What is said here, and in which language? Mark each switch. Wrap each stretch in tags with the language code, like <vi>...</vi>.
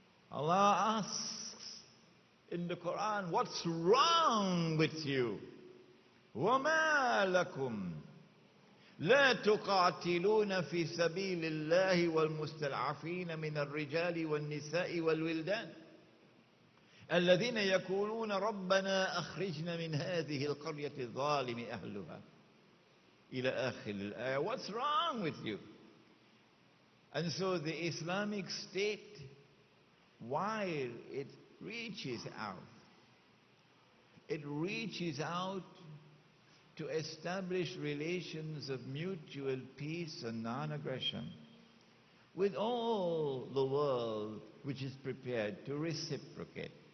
<en>Allah asks in the Quran, what's wrong with you?</en> <ar>وَمَا لَكُمْ لا تقاتلون في سبيل الله والمستضعفين من الرجال والنساء والولدان الذين يقولون ربنا أخرجنا من هذه القرية الظالم أهلها إلى آخر الآية.</ar> <en>What's wrong with you? And so the Islamic State, while it reaches out to establish relations of mutual peace and non-aggression with all the world which is prepared to reciprocate.</en>